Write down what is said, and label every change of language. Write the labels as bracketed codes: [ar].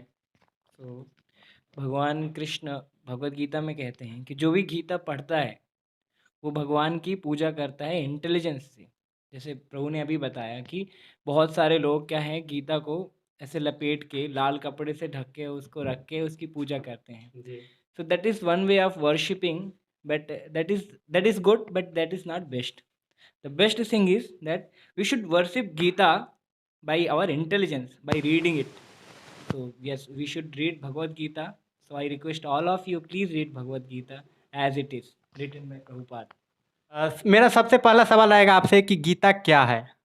[hi] तो भगवान कृष्ण भगवत गीता में कहते हैं कि जो भी गीता पढ़ता है वो भगवान की पूजा करता है इंटेलिजेंस से। जैसे प्रभु ने अभी बताया कि बहुत सारे लोग क्या है गीता को ऐसे लपेट के लाल कपड़े से ढक के उसको रख के उसकी पूजा करते हैं। जी। [en] So that is one way of worshipping, but that is good, but that is not best. The best thing is that we should worship Gita by our intelligence, by reading it. So yes, we should read Bhagavad Gita. So I request all of you, please read Bhagavad Gita as it is written by Prabhupada. [hi] मेरा सबसे पहला सवाल आएगा आपसे कि गीता क्या है?